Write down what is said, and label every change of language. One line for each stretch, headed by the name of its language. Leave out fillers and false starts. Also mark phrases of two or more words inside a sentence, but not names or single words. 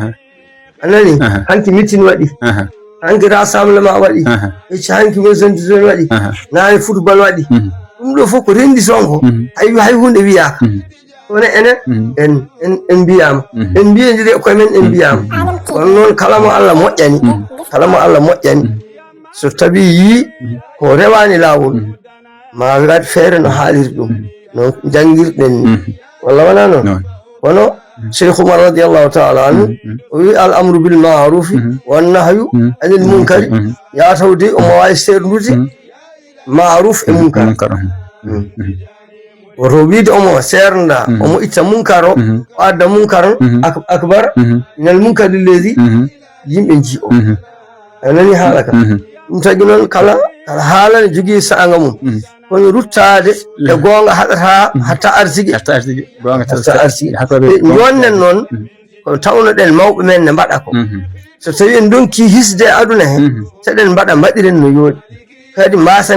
Fula: anani hanki mitin waɗi hanki rassemblement waɗi ecci hanki maison waɗi nane football waɗi ɗum ɗo fof ko rendi sonko hay hunde wiyaka kono enen en mbiyama en mbiyodiri koye men en mbiyama kono noon kala mo Allah moƴƴani so tawi yi ko rewani lawol ma waɗ feere no haaliri ɗum no jangirɗen ni walla wona noon kono Cheikh Oumar
Arabic: رضي الله تعالى عنه
Fula: wi
Arabic: الأمر بالمعروف والنهي عن المنكر
Fula: ya tawde o mo wawi serdude ma'ruf e munkar o wiide omo sernda omo itta munkar o adda
Arabic: منكر أكبر من المنكر الذي
Fula: yimɓe ji o anani haala ka ɗum tagi noon kala haala ne jogii sa'anga mum kono ruttade e gonga haɗata hatta arsigi jonnen noon ko tawnoɗen mawɓe men ne mbaɗa ko so tawi en donki hisde aduna he seɗen mbaɗiren no yooɗi kadi mbasen